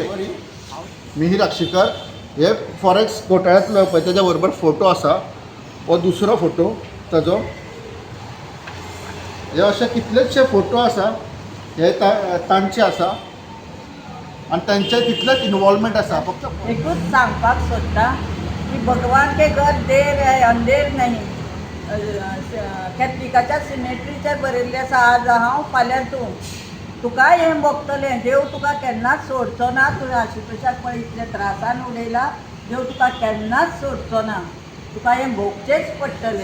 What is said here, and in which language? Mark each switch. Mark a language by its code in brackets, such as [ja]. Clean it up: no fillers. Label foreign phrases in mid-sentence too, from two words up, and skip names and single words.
[kok] मिहीर आक्षेकर हे फॉरेक्स घोटाळ्यांतलो पळय तेज्या बरोबर फोटो आसा. हो दुसरो फोटो ताजो. हे अशे कितलेशे फोटो आसा हे तांचे आसा आनी तांचे तितलेच इन्वॉल्वमेंट आसा. फक्त एकूच सांगपाक सोदता की [hi] भगवान के घर देर है अंधेर [kok] नाही. कॅथलिकाच्या सिमेट्रीचेर बरयल्लें आसा आज हांव फाल्यां तुका हें भोगतलें. देव तुका केन्नाच सोडचो ना. तुवें आशुतोशाक पळय इतले त्रासान उडयला. देव तुका केन्नाच सोडचो ना. तुका हें भोगचेंच पडटलें.